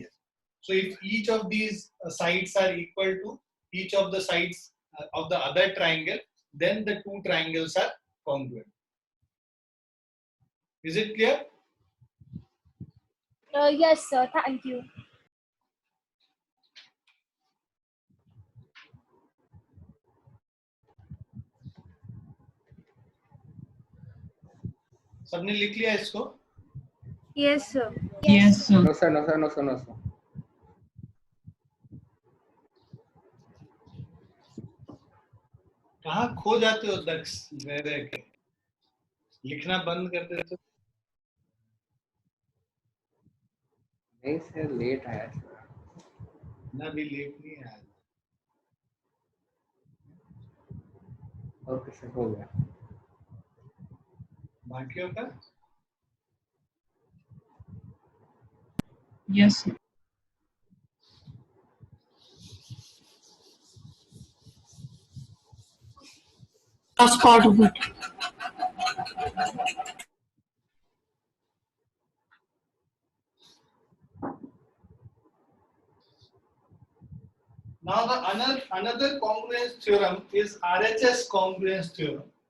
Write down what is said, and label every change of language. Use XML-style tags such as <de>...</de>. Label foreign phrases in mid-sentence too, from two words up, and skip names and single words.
<en>So if each of these sides are equal to each of the sides of the other triangle, then the two triangles are congruent. Is it clear? Yes, sir. Thank you.</en> <hi>सबने लिख लिया इसको?</hi> <en>Yes, sir. Yes, sir. No, sir, no, sir, no, sir, no, sir.</en> <hi>कहाँ खो जाते हो दक्ष रह रह के? लिखना बंद कर देते हो? नहीं सर, लेट आया सर. ना भी लेट नहीं आया। और कुछ हो गया? बाकियों का</hi> <en>Yes, sir. First part of it. now the another congruence theorem is RHS congruence theorem.</en>